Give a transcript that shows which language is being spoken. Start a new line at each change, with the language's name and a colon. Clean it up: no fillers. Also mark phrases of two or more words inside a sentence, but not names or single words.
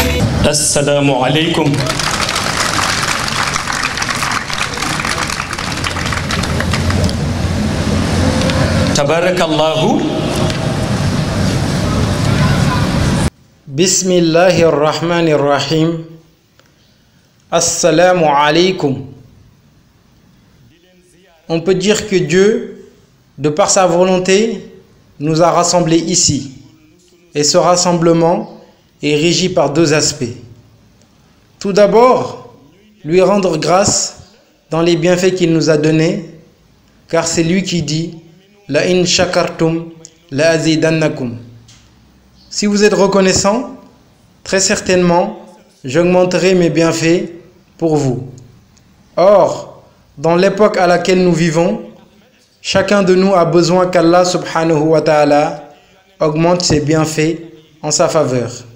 Arabic: السلام عليكم. تبارك الله. بسم الله الرحمن الرحيم. السلام عليكم.
French: On peut dire que Dieu, de par sa volonté, nous a rassemblés ici. Et ce rassemblement est régi par deux aspects. Tout d'abord, lui rendre grâce dans les bienfaits qu'il nous a donnés, car c'est lui qui dit «
Arabic: لئن شكرتم لأزيدنكم ».
French: Si vous êtes reconnaissant, très certainement, j'augmenterai mes bienfaits pour vous. Or, dans l'époque à laquelle nous vivons, chacun de nous a besoin qu'Allah
Arabic: سبحانه وتعالى
French: augmente ses bienfaits en sa faveur.